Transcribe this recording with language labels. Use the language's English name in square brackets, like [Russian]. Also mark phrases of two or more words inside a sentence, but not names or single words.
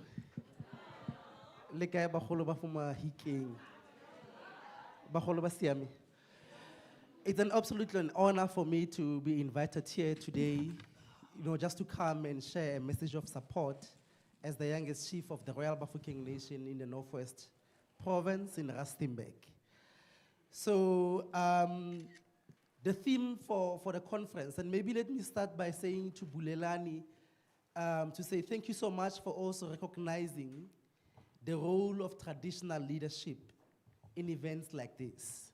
[Tswana] Le kae bagolo ba fo Mafikeng. Bagolo ba siame. [English] It's an absolutely an honor for me to be invited here today, just to come and share a message of support as the youngest chief of the Royal Bafokeng Nation in the Northwest Province in Rustenburg. So, the theme for the conference, and maybe let me start by saying to Bulelani, to say thank you so much for also recognizing the role of traditional leadership in events like this.